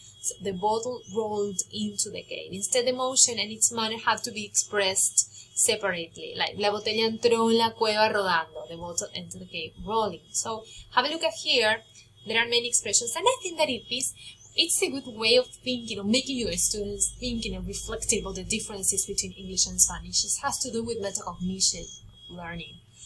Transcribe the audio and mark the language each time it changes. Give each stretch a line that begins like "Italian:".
English: So the bottle rolled into the cave. Instead, the motion and its manner have to be expressed separately. Like,
Spanish: la botella entró en la cueva rodando.
English: The bottle entered the cave rolling. So have a look at here. There are many expressions, and I think that it's a good way of thinking, of making your students thinking and reflecting about the differences between English and Spanish. It has to do with metacognition learning.